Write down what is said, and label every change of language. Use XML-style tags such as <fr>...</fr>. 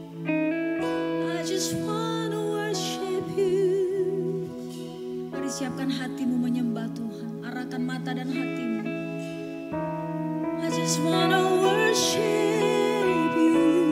<en>I just wanna worship You.</en> <id>Mari siapkan hatimu menyembah Tuhan. Arahkan mata dan hatimu.</id> <en>I just wanna worship You.</en>